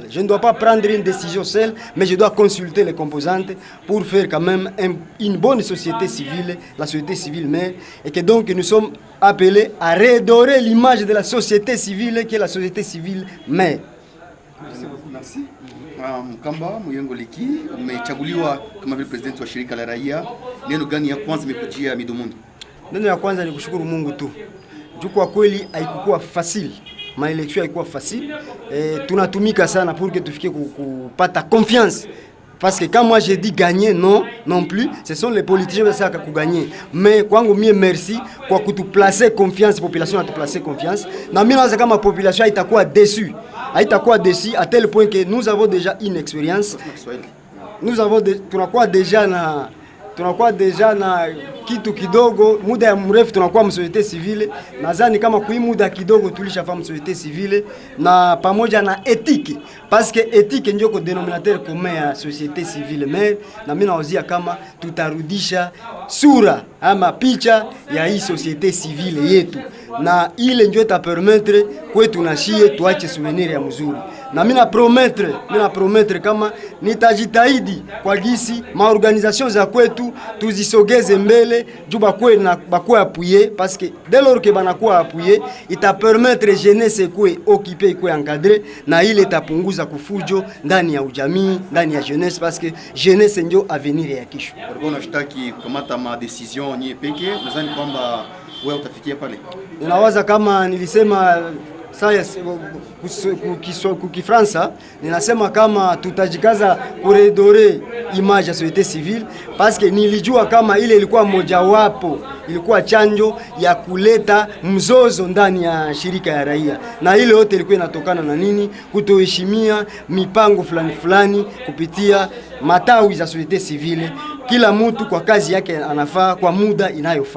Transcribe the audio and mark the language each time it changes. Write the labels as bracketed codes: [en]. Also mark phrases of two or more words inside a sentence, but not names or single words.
[fr] Je ne dois pas prendre une décision seule, mais je dois consulter les composantes pour faire quand même une bonne société civile, la société civile mère, et que donc nous sommes appelés à redorer l'image de la société civile qui est la société civile mère. Merci beaucoup, merci. [sw] Mkamba Muyengo Leki, umechaguliwa kama vile president wa shirika la raia. Neno gani ya kwanza imekujia midomoni? Neno ya kwanza ni kushukuru Mungu tu. Juu kwa kweli haikuwa facile. Maelection haikuwa facile. Tunatumika sana [fr] pour que [sw] tufike kupata confiance. [fr] Parce que quand moi j'ai dit gagner, non plus, ce sont les politiciens qui savent gagner. [sw] Mais kwangu mie merci kwa kutuplacer confiance, population [fr] a te placer confiance. [sw] Na mimi naanza kama population haitakuwa déçue. [fr] Haitakuwa déçue à tel point que nous avons déjà une expérience. [sw] Tunakuwa deja na kitu kidogo, muda ya mrefu tunakuwa msociete civile. Nadhani kama kui muda kidogo tulishafahamu msociete civile na pamoja na etiki, [fr] parce que [sw] etiki ndio ko [fr] denominateur commun [sw] ya [fr] societe civile [sw] mais na mimi naozia kama tutarudisha sura ama picha ya hii [fr] societe civile [sw] yetu, na ile ndio itapermettre kwetu na shie tuache souvenir ya mzuri. Na mimi na promettre kama nitajitahidi kwa gisi maorganisation za kwetu tuzisogeze mbele juu bakwe appuyer, [fr] parce que dès lors que [sw] banakuwa appuyer ita [fr] permettre jeunesse [sw] kwe occuper kwe encadrer, na ile itapunguza kufujo ndani ya ujamii, ndani ya jeunesse, [fr] parce que jeunesse [sw] ndio avenir ya kesho. Walikuwa wanashtaki kukamata ma decision nyie peke, nadhani kwamba wewe utafikia pale. Ninawaza kama nilisema Kifransa, ninasema kama tutajikaza kuredore image ya [fr] societe civile, parce que [sw] nilijua kama ile ilikuwa mojawapo, ilikuwa chanjo ya kuleta mzozo ndani ya shirika ya raia, na ile yote ilikuwa inatokana na nini? Kutoheshimia mipango fulani kupitia matawi za [fr] societe civile. [sw] Kila mtu kwa kazi yake anafaa kwa muda inayofaa.